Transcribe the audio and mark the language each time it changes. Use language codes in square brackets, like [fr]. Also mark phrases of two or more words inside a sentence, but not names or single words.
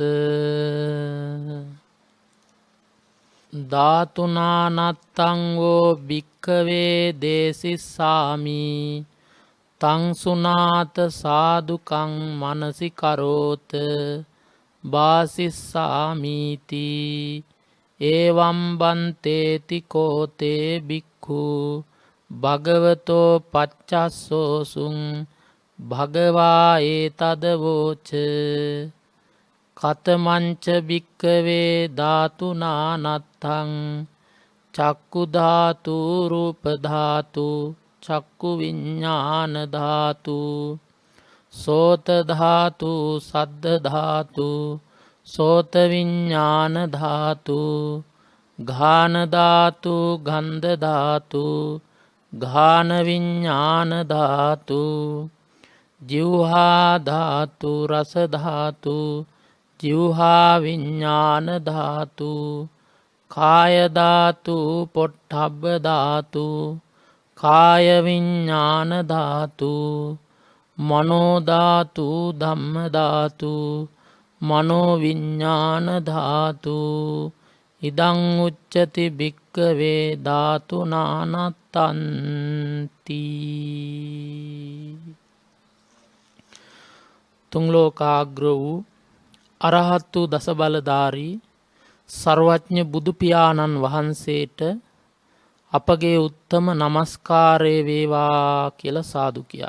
[pi] ධාතුනානත්තංගෝ භික්කවේ දේසිස්සාමි තං සුනාත සාදුකං මනසි කරෝත බාසිස්සාමීති ඒවම් බන්තේති කෝතේ භික්ඛු භගවතෝ පච්චස්සෝසුං භගවා ඒතදවෝච කතමංච භික්කවේ ධාතුනානත්තං චක්කු ධාතු රූප ධාතු චක්කු විඤ්ඤාණ ධාතු සෝත ධාතු සද්ද ධාතු සෝත විඤ්ඤාණ ධාතු ඝාන ධාතු ගන්ධ ධාතු ඝාන විඤ්ඤාණ ධාතු ජීවහා ධාතු රස ධාතු ජීවහා විඤ්ඤාණ ධාතු කාය ධාතු පොට්ටබ්බ ධාතු කාය විඤ්ඤාණ ධාතු මනෝ ධාතු ධම්ම ධාතු මනෝ විඤ්ඤාණ ධාතු ඉදං උච්චති භික්කවේ [si] ධාතුනානත්තන්ති තුන් ලෝකාග්‍ර වූ අරහත් වූ දස බලධාරී සර්වඥ බුදු පියාණන් වහන්සේට අපගේ උත්තම නමස්කාරය වේවා කියලා සාදු කියන්න.